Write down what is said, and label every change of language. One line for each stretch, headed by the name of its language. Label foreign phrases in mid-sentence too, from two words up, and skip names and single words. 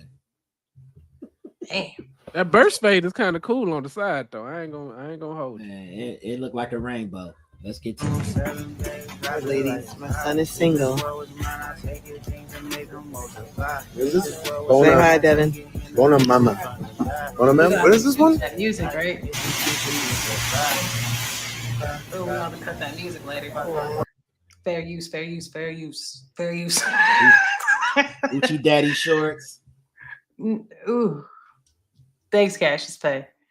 English: Damn. That burst fade is kind of cool on the side though. I ain't gonna hold it. It looked like a rainbow. Let's get to it. Hi, ladies. My son is single. Is this? Say hi, Devin.
Southern Sotho: Bona mama. Bona mama.
English: What is this one? That music, right? Oh, we're gonna cut that music later. Fair use. Gucci daddy shorts. Ooh. Thanks, Cassius Pay.